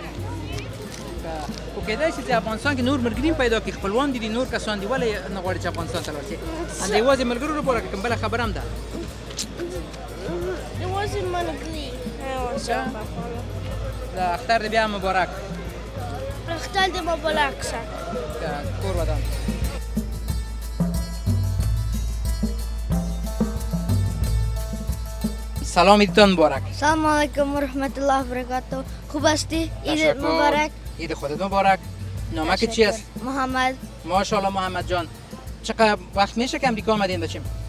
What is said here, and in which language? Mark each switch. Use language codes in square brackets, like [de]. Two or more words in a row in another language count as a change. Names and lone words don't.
[ps] خو کېدای شي چې افغانستان کې نور ملګري هم پیدا کړي خپلوان دي نور کسان دي ولې نه غواړي چې افغانستان ته لاړ شي همدا یوازې ملګرو لپاره که کوم بله خبره هم ده یوازې ملګري د اختر دې بیا مبارک اختر دې مبارک شه کور ودان [fa] سلام عیدتان مبارک سلام علیکم و رحمت الله و برکاته خوب هستی؟ عید مبارک عید خودت مبارک نامک چی است؟ محمد ماشاءالله محمد جان چقدر وقت میشه که امریکا آمدین بچیم؟